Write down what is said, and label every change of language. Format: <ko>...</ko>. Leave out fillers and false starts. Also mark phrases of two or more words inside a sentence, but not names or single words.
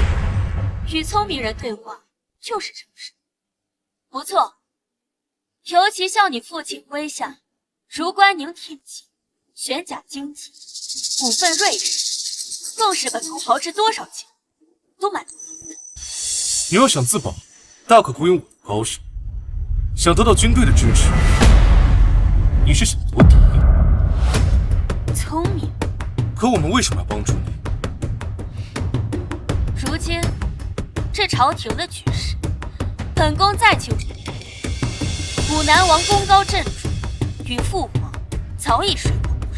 <zh>與聰明人對話就是誠實。不錯，尤其像你父親麾下如關寧鐵騎、玄甲精騎、五份瑞士，更是本宮豪掷多少錢都買不到的。你要想自保，大可雇傭我的高手；想得到軍隊的支持，你是想夺嫡？聰明。可我們為什麼要幫助你？如今這朝廷的局勢，本宮再起武南王功高震主，與父皇早已水火不容。</zh>